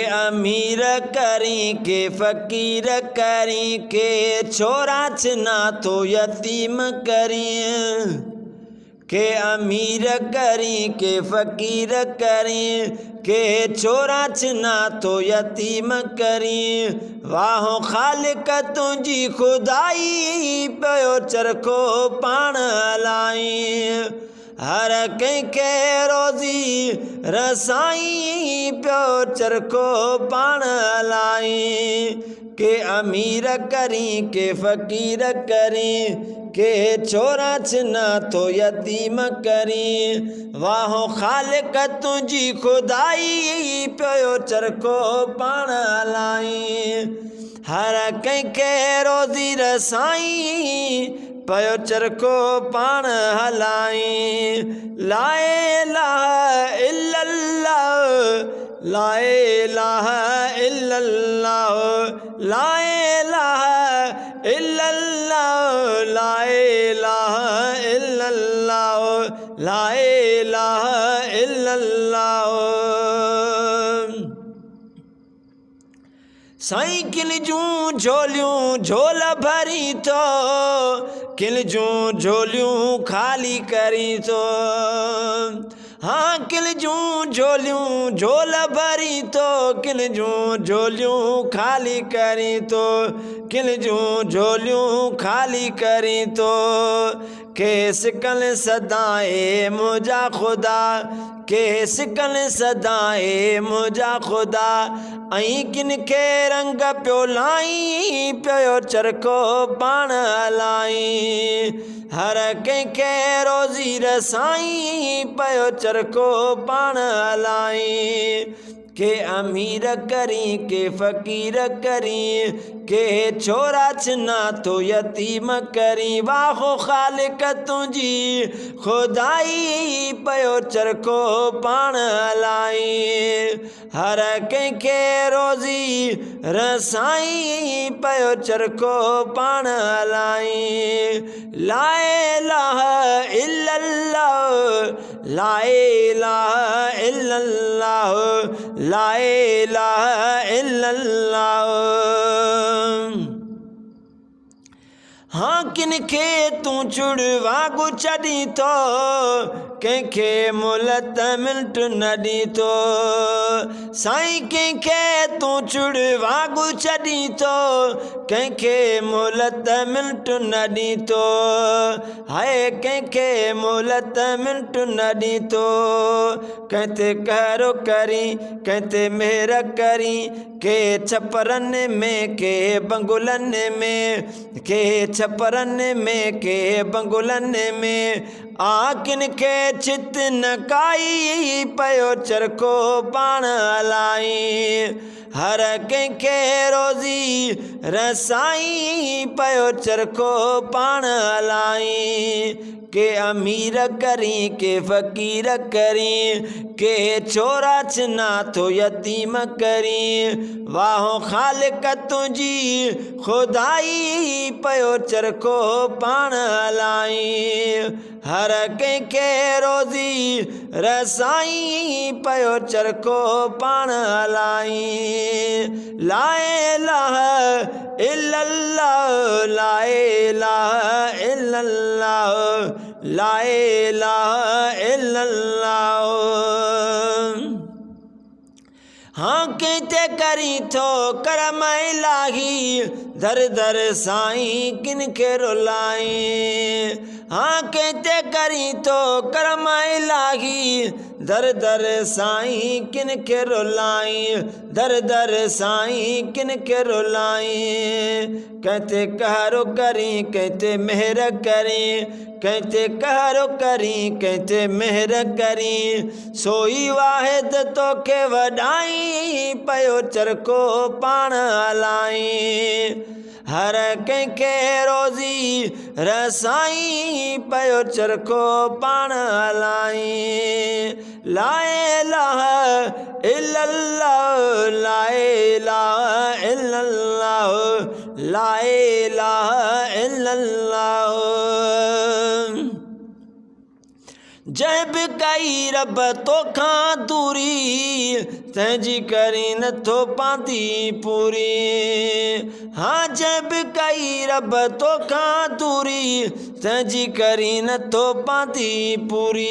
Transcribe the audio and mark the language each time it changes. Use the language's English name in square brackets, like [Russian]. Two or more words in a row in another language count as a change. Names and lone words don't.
[Sindhi] अमीर करी के फ़कीर करी के छोरा छना तो यतीम करी के अमीर करी के फ़कीर करी के छोरा छना तो यतीम करी वाहो ख़ालिक तुझी खुदाई पियो चरखो पाण हलाई हर कंहिंखे रोज़ी रसाई पियो चरखो पाण हलाई के अमीर करी के फ़कीर करी के छोरा छना तो यतीम करी वाहो ख़ालिक तुझी खुदाई पियो चरखो पाण हलाई हर कंहिंखे रोज़ी रसाई पियो चरखो पाण हलाई [Arabic] لا إله إلا الله لا إله إلا الله لا إله إلا الله لا إله إلا الله لا إله إلا الله [Sindhi] साईं किल जूं झोलियूं झोल भरी तो किल जूं झोलियूं खाली करी तो हाँ किल जूं झोलियूं झोल भरी तो किल जूं झोलियूं खाली करी तो किल जूं झोलियूं खाली करी तो केस कल सदाए मुझा खुदा केस कल सदाए मुझा खुदा ऐं किन खे रंग पियो लाई पियो चरखो पाण हलाई हर कंहिंखे रोज़ी रसाई पियो चरखो पाण हलाई के अमीर करी के फ़कीर करी के छोरा छना तो यतीम करी वाहो ख़ालिक तुझी खुदाई पियो चरखो पाण हलाई हर कंहिंखे रोज़ी रसाई पियो चरखो पाण हलाई [Arabic] لا إله إلا الله لا إله إلا الله لا إله إلا الله [Sindhi] हाँ किन खे तूं चुड़वा गु छॾी थो कंहिंखे मुल्त मिंट न ॾींदो साईं कंहिंखे तूं चुड़वा गु छॾी थो कंहिंखे मुल्त मिंट न ॾींदो हाय कंहिंखे मुल्त मिंट न ॾींदो कंहिं ते कहरो करी कंहिं ते मेहर करी के छपरनि में के बंगुलनि में के छपरनि में के बंगुलनि में आकिन खे चित न काई पियो चरखो पाण हलाई हर कंहिंखे रोज़ी रसाई पियो चरखो पाण हलाई के अमीर करी के फ़कीर करी के छोरा छना तो यतीम करी वाहो ख़ालिक तुझी खुदाई पियो चरखो पाण हलाई हर कंहिंखे रोज़ी रसाई पियो चरखो पाण हलाई [Arabic] لا إله إلا الله لا إله إلا الله لا إله إلا الله [Sindhi] हाँ कंहिंते करी थो करम इलाही दर दर साईं किन खे रुलाई हाँ कंहिंते करी थो करम इलाही दर दर साईं किन खे रुलाई दर दर साईं किन खे रुलाई कंहिंते कहरो करी कंहिंते मेहर करी कंहिंते कहरो करी कंहिंते मेहर करी सोई वाहिद तोखे वॾाई पियो चरखो पाण हलाई हर कंहिंखे रोज़ी रसाई पियो चरखो पाण हलाई [Arabic] لا إله إلا الله لا إله إلا الله لا إله إلا الله [Sindhi] जब कई रब तोखां दूरी तंहिंजी करी नथो पाती पूरी हाँ जब कई रब तोखां दूरी तंहिंजी करी नथो पाती पूरी